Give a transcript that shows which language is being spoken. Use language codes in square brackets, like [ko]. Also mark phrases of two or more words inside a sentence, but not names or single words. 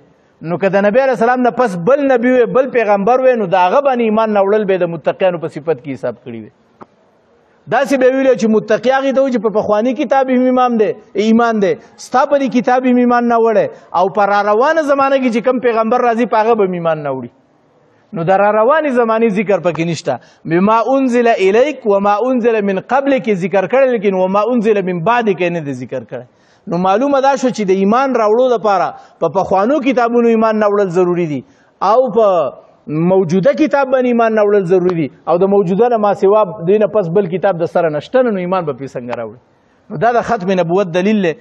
[ps] نو که د نبی علیه السلام نه پس بل نبی وی بل پیغمبر وی نو د هغه باندې ایمان نه وړل به د متقیانو په صفت کې حساب کړي وي. داسې به ویل چې متقی هغې ته و چې په پخواني کتاب یې ایمان دی، ستا په دې کتاب یې ایمان نه وړی او په راروانه زمانه کې چې کم پیغمبر راځي په هغه به ایمان نه وړي. نو د راروانې زمانې ذکر پکې نشته. [ar] بما انزل الیک وما انزل من قبلک [ps] ذکر کړی، لیکن [ar] وما انزل من بعدک [ps] نه دی ذکر کړی. نو معلومه دا شو چې د ایمان راوړو لپاره په پخوانو کتابونو ایمان نه وړل ضروري دي او په موجوده کتاب باندې ایمان نه وړل ضروري دي، او د موجوده نه ما سوا دوی نه پس بل کتاب د سره نشته، نو ایمان به پرې څنګه راوړي. نو دا د ختم نبوت دلیل دی.